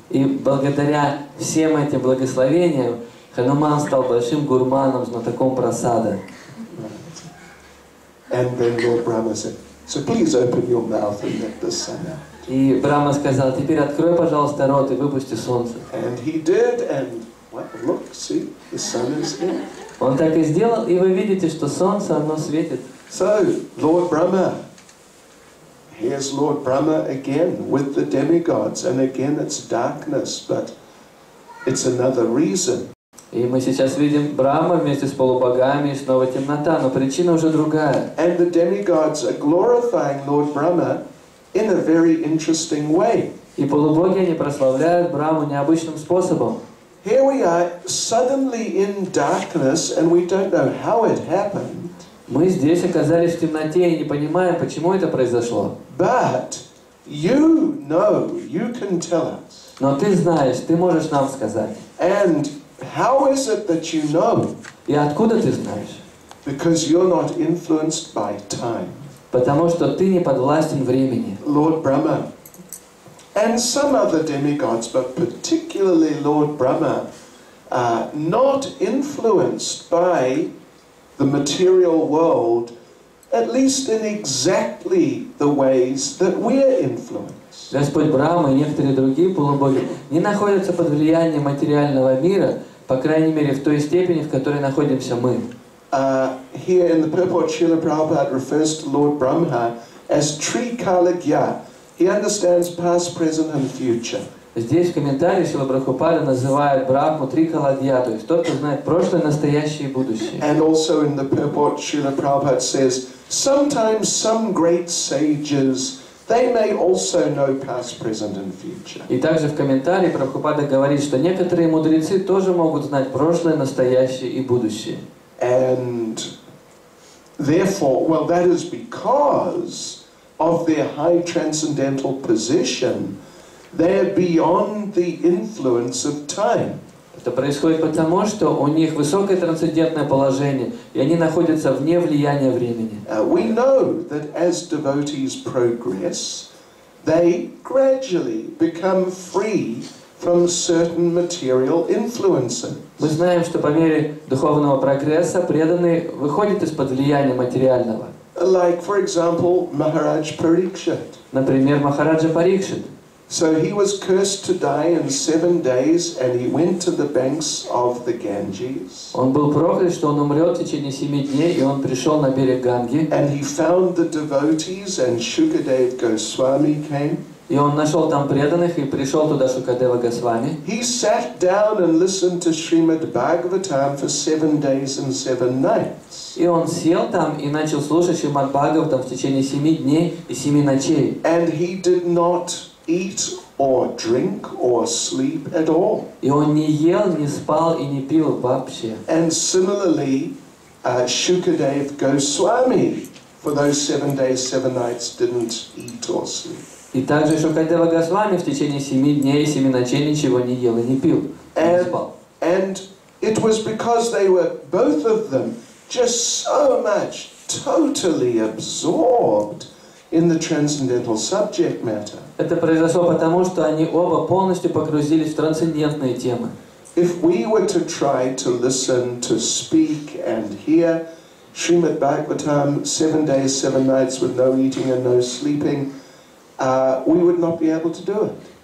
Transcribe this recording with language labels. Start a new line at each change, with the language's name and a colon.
Russian: И благодаря всем этим благословениям Хануман стал большим гурманом, знатоком прасада.
English: And then Lord Brahma said, so please open your mouth and let the sun out.
Russian: И Брахма сказал: теперь открой, пожалуйста, рот и выпусти солнце.
English: And he did, and well, look, see, the sun is here.
Russian: Он так и сделал, и вы видите, что солнце, оно светит.
English: So, Lord Brahma, here's Lord Brahma again with the demigods, and again it's darkness, but it's another reason.
Russian: И мы сейчас видим Брахма вместе с полубогами, и снова темнота, но причина уже другая.
English: And the demigods are glorifying Lord Brahma in a very interesting way.
Russian: И полубоги, они прославляют Брахму необычным способом.
English: Here we are, suddenly in darkness, and we don't know how it happened.
Russian: Мы здесь оказались в темноте и не понимаем, почему это произошло.
English: But you know, you can tell us.
Russian: Но ты знаешь, ты можешь нам сказать.
English: And how is it that you know?
Russian: И откуда ты знаешь?
English: Because you're not influenced by time.
Russian: Потому что ты не подвластен времени.
English: Lord Brahma and some other demigods, but particularly Lord Brahma, are not influenced by the material world, at least in exactly the ways that we're influenced.
Russian: Господь Брахма и некоторые другие полубоги не находятся под влиянием материального мира, по крайней мере, в той степени, в которой находимся мы.
English: Here in the purport, Srila Prabhupada refers to Lord Brahma as Trikalagya. He understands past, present and future.
Russian: Здесь в комментарии Шрила Прабхупада называет Брахму Трикаладья, то есть тот, кто знает прошлое, настоящее и будущее.
English: And also in the purport, Srila Prabhupada says, sometimes some great sages, they may also know past, present and future.
Russian: И также в комментарии Прабхупада говорит, что некоторые мудрецы тоже могут знать прошлое, настоящее и будущее.
English: And therefore, well, that is because of their high transcendental position, they're beyond the influence of time.
Russian: Это происходит потому, что у них высокое трансцендентное положение, и они находятся вне влияния времени.
English: We know that as devotees progress, they gradually become free from certain material influences.
Russian: Мы знаем, что по мере духовного прогресса преданный выходит из-под влияния материального.
English: Like, for example, Maharaj Parikshit.
Russian: Например, Махараджа Парикшит.
English: So he was cursed to die in 7 days, and he went to the banks of the Ganges.
Russian: Он был проклят, что он умрет в течение 7 дней, и он пришел на берег Ганги.
English: And he found the devotees, and Shukadev Goswami came.
Russian: И он нашел там преданных, и пришел туда Шукадева Госвами.
English: He sat down and listened to Srimad Bhagavatam for 7 days and 7 nights.
Russian: И он сел там и начал слушать Шримад Бхагаватам в течение 7 дней и 7 ночей.
English: And he did not eat or drink or sleep at all.
Russian: И он не ел, не спал и не пил вообще.
English: And similarly, Shukadev Goswami, for those 7 days, 7 nights, didn't eat or sleep.
Russian: И также Шукадева Госвами в течение 7 дней и 7 ночей ничего не ел и не пил, не спал.
English: And it was because they were, both of them, just so much totally absorbed in the transcendental subject matter.
Russian: Это произошло потому, что они оба полностью погрузились в трансцендентные темы.
English: If we were to try to listen, to speak and hear Srimad Bhagavatam 7 days, 7 nights with no eating and no sleeping, we would not be able to do it.